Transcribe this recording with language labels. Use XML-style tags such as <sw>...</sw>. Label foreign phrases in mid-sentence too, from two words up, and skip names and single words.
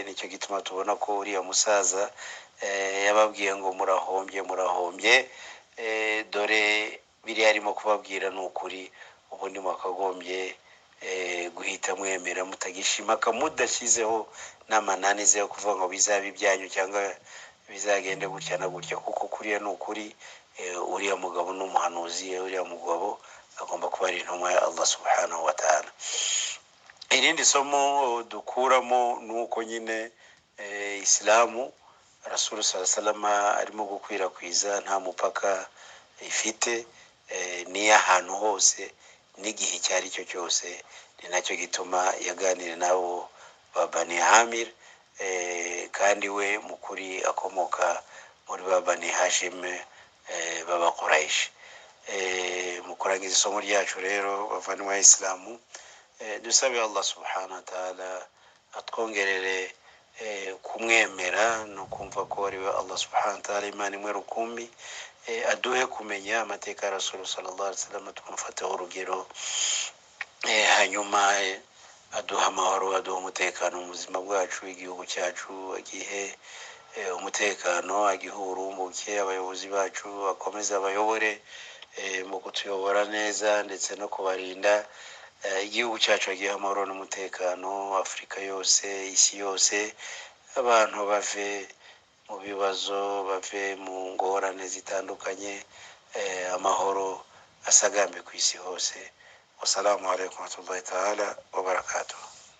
<rw>Nicyo gituma tubona ko uriya musaza yababwiye ngo murahombye, dore biriya arimo kubabwira ni ukuri, ubundi mwakagombye guhita mwemera mutagishimaka, mudashyizeho n'amananiza yo kuvuga ngo bizaba ibyanyu cyangwa bizagende gutya na gutya, kuko kuriya ni ukuri. Uriya mugabo n'umuhanuzi, uriya mugabo agomba kuba ari intumwa ya Allah</rw> <ar>سبحانه وتعالى.</ar> <rw>Irindi somo dukuramo nuko nyine Islamu Rasul</rw> <ar>صلى الله عليه وسلم</ar> <rw>arimo gukwirakwiza nta mupaka ifite, ni ahantu hose n'igihe icyo ari cyo cyose. Ni nacyo gituma yaganira nabo ba Bani Amir, kandi we mukuri akomoka muri ba Bani Hashim baba Quraish. Mu kurangiza isomo ryacu rero, bavandimwe b'Islamu, dusabe Allah</rw> <ar>سبحانه وتعالى</ar> <rw>atwongerere kumwemera no kumva ko ari we Allah</rw> <ar>سبحانه وتعالى</ar> <rw>Imana imwe rukumbi, aduhe kumenya amateka ya Rasul</rw> <ar>صلى الله عليه وسلم,</ar> <rw>tumufataho urugero, hanyuma aduha amahoro, aduha umutekano mu buzima bwacu, igihugu cyacu agihe umutekano, agihe urumbuke, abayobozi bacu akomeze abayobore mu kutuyobora neza ndetse no kubarinda, igihugu cyacu agihe amahoro n'umutekano, Afurika yose, isi yose, abantu bave mu bibazo, bave mu ngorane zitandukanye, amahoro asagambe ku isi hose.</rw> <ar>والسلام عليكم ورحمة الله تعالى وبركاته.</ar>